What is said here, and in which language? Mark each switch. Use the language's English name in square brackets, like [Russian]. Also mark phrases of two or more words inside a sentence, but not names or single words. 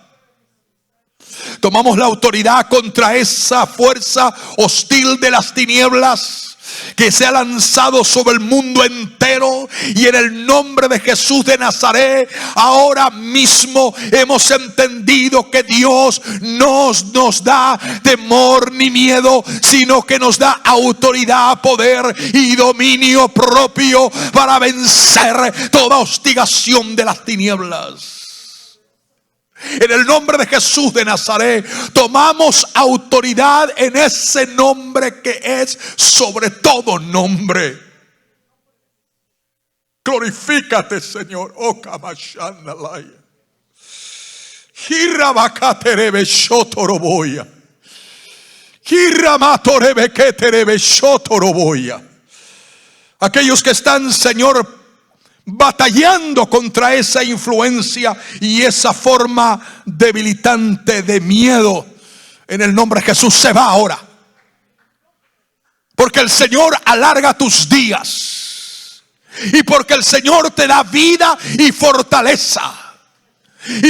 [Spanish] Tomamos la autoridad contra esa fuerza hostil de las tinieblas que se ha lanzado sobre el mundo entero, y en el nombre de Jesús de Nazaret ahora mismo hemos entendido que Dios no nos da temor ni miedo, sino que nos da autoridad, poder y dominio propio para vencer toda hostigación de las tinieblas. En el nombre de Jesús de Nazaret tomamos autoridad en ese nombre que es sobre todo nombre. Glorifícate, Señor. Oh, Kamashandalaya. Hirabakaterebe shotoroboya. Hiramatorebe keterebe shotoroboya. Aquellos que están, Señor, batallando contra esa influencia y esa forma debilitante de miedo, en el nombre de Jesús se va ahora, porque el Señor alarga tus días, y porque el Señor te da vida y fortaleza, y